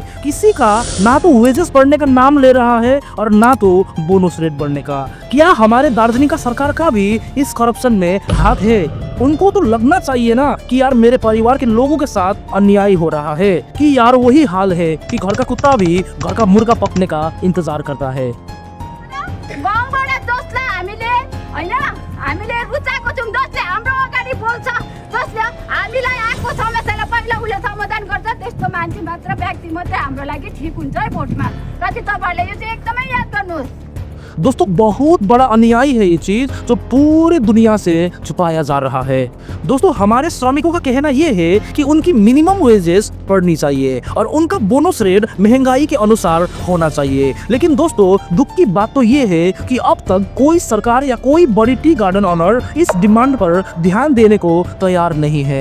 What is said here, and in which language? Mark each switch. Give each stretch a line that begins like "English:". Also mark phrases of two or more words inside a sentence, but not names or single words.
Hindi: किसी का ना तो वेजेस बढ़ने का नाम ले रहा है और ना तो
English: bonus rate
Hindi: बढ़ने का। क्या हमारे दार्जिलिंग का सरकार का भी इस करप्शन में हाथ है? उनको तो लगना चाहिए ना कि यार मेरे परिवार के लोगों के साथ अन्याय हो रहा है, कि यार वही हाल है कि घर का कुत्ता भी घर का मुर्गा पकने का इंतजार करता है।
Nepali: गाउँबाट जसलाई हामीले हैन हामीले रुचाएको छौं, जसले हाम्रो अगाडि बोल्छ, जसले हामीलाई आएको समस्यालाई पहिला उले समाधान गर्छ, त्यस्तो मान्छे मात्र व्यक्ति मात्र हाम्रो लागि ठिक हुन्छ है भोटमा। र चाहिँ तपाईहरुले यो चाहिँ एकदमै याद गर्नुहोस्।
Hindi: दोस्तों बहुत बड़ा अन्याय है ये चीज जो पूरी दुनिया से छुपाया जा रहा है। दोस्तों हमारे श्रमिकों का कहना ये है कि उनकी
English: minimum wages
Hindi: बढ़नी चाहिए और उनका
English: bonus rate
Hindi: महंगाई के अनुसार होना चाहिए। लेकिन दोस्तों दुख की बात तो ये है कि अब तक कोई सरकार या कोई बड़ी
English: tea garden owner
Hindi: इस डिमांड पर ध्यान देने को तैयार नहीं है।